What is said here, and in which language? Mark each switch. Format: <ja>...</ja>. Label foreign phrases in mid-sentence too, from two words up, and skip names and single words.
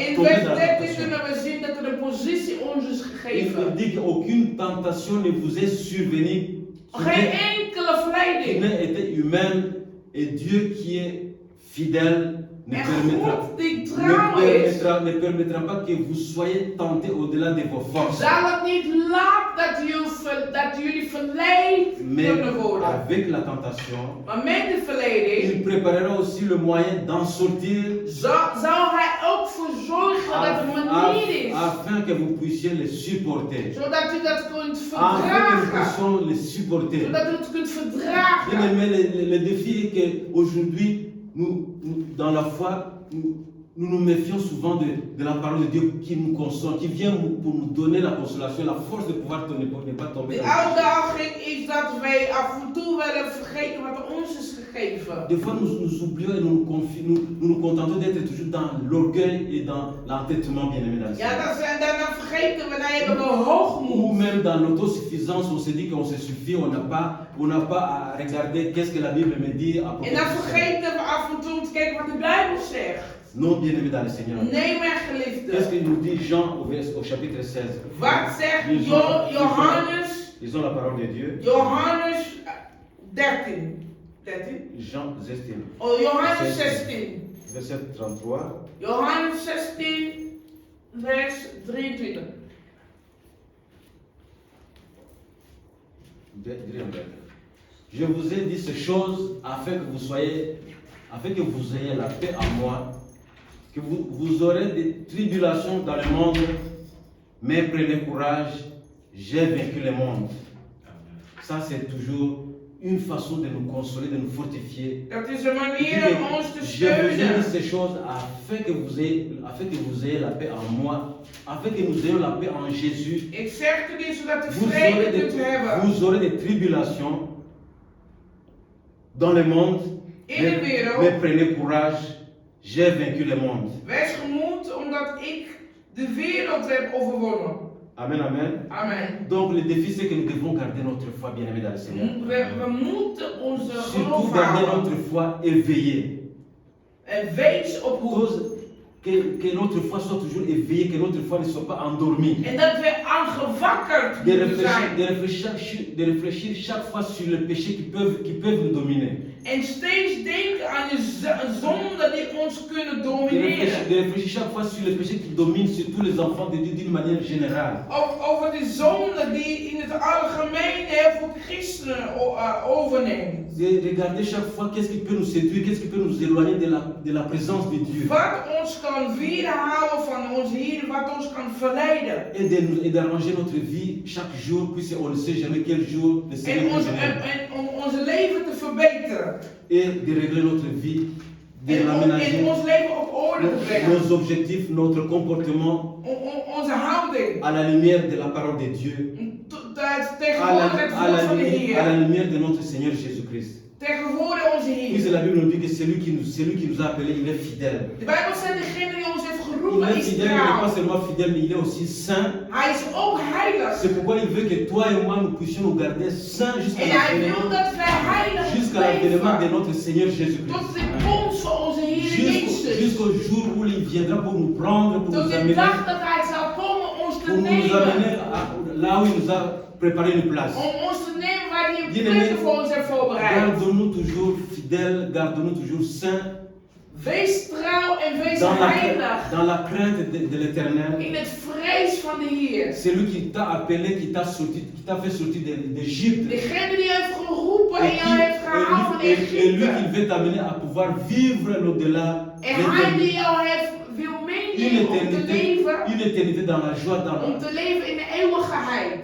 <nl>In</nl> <fr>tomber vers dans la</fr> <nl>13</nl> <fr>tentation.</fr> <nl>kunnen we zien dat er een positie ons is</nl> <fr>Il</fr> <nl>gegeven.</nl> <fr>dit qu'aucune tentation ne vous est survenue</fr> <nl>Geen enkele</nl> <fr>qui</fr> <nl>verleiding.</nl> <fr>n'ait été humaine, et Dieu qui est fidèle ne</fr> <nl>En</nl> <fr>permettra,</fr> <nl>God die trouw is,</nl> <fr>ne permettra pas que vous soyez tentés au-delà de vos forces.</fr> <nl>zal het niet laten dat jullie verleid</nl> <fr>Mais</fr> <nl>kunnen worden.</nl> <fr>avec la tentation,</fr> <nl>Maar met de verleiding</nl> <fr>il préparera aussi le moyen d'en sortir</fr> <nl>zal hij ook voor zorgen dat er een manier is.</nl> <fr>afin que vous puissiez les supporter.</fr> <nl>Zodat u dat kunt</nl> <fr>Afin que nous</fr> <nl>verdragen.</nl> <fr>puissions les supporter.</fr> <nl>Zodat u het kunt</nl> <fr>Bien</fr> <nl>verdragen.</nl> <fr>aimé, le défi est qu'aujourd'hui, dans la foi, nous nous méfions souvent de la parole de Dieu qui nous console, qui vient pour nous donner la consolation, la force de pouvoir ne pas tomber</fr> <nl>De</nl> <fr>dans le péché.</fr> <nl>uitdaging is dat wij af en toe willen vergeten wat ons is gegeven.</nl> <fr>Des fois, nous oublions et nous nous contentons d'être toujours dans l'orgueil et dans l'entêtement, bien aimé dans le</fr> <nl>Ja,</nl> <fr>Seigneur.</fr> <nl>dan vergeten we, dan hebben we</nl> <fr>Ou</fr> <nl>hoogmoed.</nl> <fr>même dans l'autosuffisance, on se dit qu'on se suffit, on n'a pas à regarder qu'est-ce que la Bible me dit à propos</fr> <nl>En dan</nl> <fr>de ça.</fr> <nl>vergeten we af en toe te kijken wat de Bijbel zegt.</nl> <fr>Non, bien aimé dans le Seigneur.</fr> <nl>Nee, mijn</nl> <fr>Qu'est-ce</fr> <nl>geliefde.</nl> <fr>que nous dit Jean au chapitre 16?</fr> <nl>Wat zegt Johannes,</nl> <fr>Lisons la parole de Dieu.</fr> <nl>Johannes 13. 13?</nl> <fr>Jean 16,</fr> <nl>Oh, Johannes 16.</nl> <fr>verset 33.</fr> <nl>Johannes 16, vers 23.</nl> <fr>Je vous ai dit ces choses afin que vous ayez la paix en moi, que vous aurez des tribulations dans le monde, mais prenez courage, j'ai vaincu le monde. Ça, c'est toujours une façon de nous consoler, de nous fortifier.</fr> <nl>Dat is een manier om ons te</nl> <fr>Je vous ai dit</fr> <nl>steunen.</nl> <fr>ces choses afin que vous ayez la paix en moi, afin que nous ayons la paix en Jésus.</fr> <nl>Ik zeg u dit zodat u</nl> <fr>Vous</fr> <nl>vrede</nl> <fr>aurez,</fr> <nl>kunt hebben.</nl> <fr>vous aurez des tribulations dans le monde,</fr> <nl>In de wereld.</nl> <fr>mais prenez courage, j'ai vaincu le monde.</fr> <nl>Wees gemoed omdat ik de wereld heb overwonnen. Amen, amen. Amen.</nl> <fr>Donc le défi c'est que nous devons garder notre foi bien aimée dans le Seigneur.</fr> <nl>We moeten onze</nl> <fr>Surtout</fr> <nl>geloof</nl> <fr>garder</fr> <nl>houden.</nl> <fr>notre foi éveillée.</fr> <nl>En wees op hoed.</nl> <fr>Que notre foi soit toujours éveillée, que notre foi ne soit pas endormie.</fr> <nl>En dat we aangewakkerd</nl> <fr>De</fr> <nl>moeten zijn.</nl> <fr>réfléchir chaque fois sur les péchés qui peuvent nous dominer.</fr> <nl>En steeds denken aan de zonde die ons kunnen domineren.</nl> <fr>de réfléchir chaque fois sur les péchés qui dominent sur tous les enfants de Dieu d'une manière générale.</fr> <nl>Over de zonde die in het algemeen heel veel christenen overneemt.</nl> <fr>De regarder chaque fois qu'est-ce qui peut nous séduire, qu'est-ce qui peut nous éloigner de la présence de Dieu.</fr> <nl>Wat ons kan weerhouden van onze Heer, wat ons kan verleiden.</nl> <fr>Et d'arranger notre vie chaque jour, puisqu'on ne sait jamais quel jour le Seigneur</fr> <nl>En</nl> <fr>nous amène.</fr> <nl>om onze leven te verbeteren.</nl> <fr>Et de régler notre vie, de l'aménager,</fr> <nl>En ons leven op orde te brengen.</nl> <fr>nos objectifs, notre comportement</fr> <nl>Onze houding.</nl> <fr>à la lumière de la parole de Dieu,</fr> <nl>Tegenwoordig het woord van de</nl> <fr>à la</fr> <nl>Heer.</nl> <fr>lumière de notre Seigneur Jésus-Christ.</fr> <nl>Tegenwoordig onze</nl> <fr>Puisque</fr> <nl>Heer.</nl> <fr>la Bible nous dit que celui qui nous a appelés, il est fidèle.</fr> <nl>De Bijbel zegt degene die ons heeft</nl> <fr>Il</fr> <nl>geroepen</nl> <fr>est</fr> <nl>is</nl> <fr>fidèle, il n'est pas</fr> <nl>trouw.</nl> <fr>seulement fidèle, mais il est aussi saint.</fr> <nl>Hij is ook heilig.</nl> <fr>C'est pourquoi il veut que toi et moi nous puissions nous garder saints jusqu'à</fr> <nl>En hij wil dat wij heilig</nl> <fr>l'avènement de</fr> <nl>leven.</nl> <fr>notre Seigneur Jésus-Christ.</fr> <nl>Tot de komst van onze Heer Jezus.</nl> <fr>Jusqu'au jour où il viendra pour nous prendre, pour</fr> <nl>Tot</nl> <fr>nous</fr> <nl>de</nl> <fr>amener,</fr> <nl>dag dat hij zal komen ons te</nl> <fr>pour nous amener</fr> <nl>nemen.</nl> <fr>là où il nous a préparé une place.</fr> <nl>Om ons te nemen waar hij een</nl> <fr>Bien-aimés,</fr> <nl>plek voor ons heeft voorbereid.</nl> <fr>Gardons-nous toujours fidèles, gardons-nous toujours saints</fr> <nl>Wees trouw en wees</nl> <fr>dans</fr> <nl>heilig.</nl> <fr>la crainte de l'Éternel.</fr> <nl>In het vrees van de Heer.</nl> <fr>Celui qui t'a appelé, qui t'a fait sortir d'Égypte.</fr> <nl>Degene die heeft geroepen en jou heeft gehaald van</nl> <fr>Et lui</fr> <nl>Egypte.</nl> <fr>qui veut t'amener à pouvoir vivre l'au-delà.</fr> <nl>En hij die jou heeft wil meenemen om te leven.</nl> <fr>Une éternité dans la joie,</fr> <nl>Om te leven in de eeuwigheid.</nl>